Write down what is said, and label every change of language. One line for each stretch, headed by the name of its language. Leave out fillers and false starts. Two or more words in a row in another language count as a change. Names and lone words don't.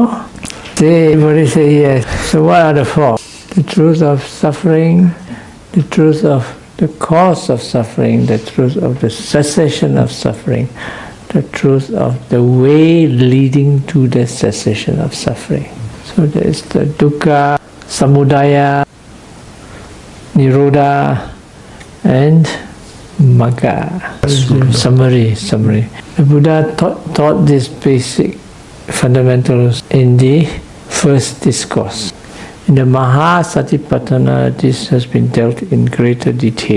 English: Everybody say yes. So what are the 4? The truth of suffering, the truth of the cause of suffering, the truth of the cessation of suffering, the truth of the way leading to the cessation of suffering. So there is the
Pali: dukkha, samudaya, nirodha,
English: and magga. Summary. The Buddha taught these basic fundamentals in the first discourse. In the Mahasatipatthana, this has been dealt in greater detail.